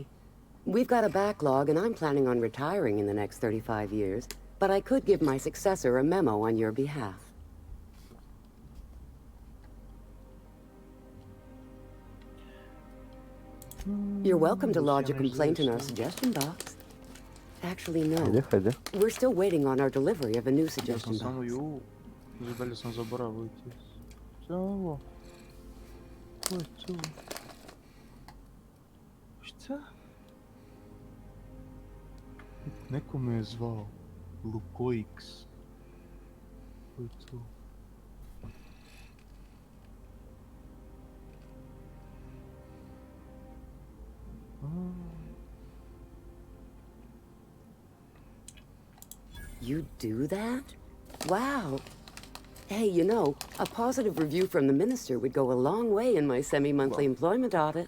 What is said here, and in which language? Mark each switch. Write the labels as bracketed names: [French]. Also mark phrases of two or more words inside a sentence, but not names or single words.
[English] We've got a backlog, and I'm planning on retiring in the next 35 years, but I could give my successor a memo on your behalf. You're welcome to lodge a complaint in our suggestion box. Actually, no. We're still waiting on our delivery of a new suggestion box. [Serbian] Šta? Neko me je zvao. Lukoix. Ko je to? [English] You do that? Wow. Hey, you know, a positive review from the minister would go a long way in my semi-monthly employment audit.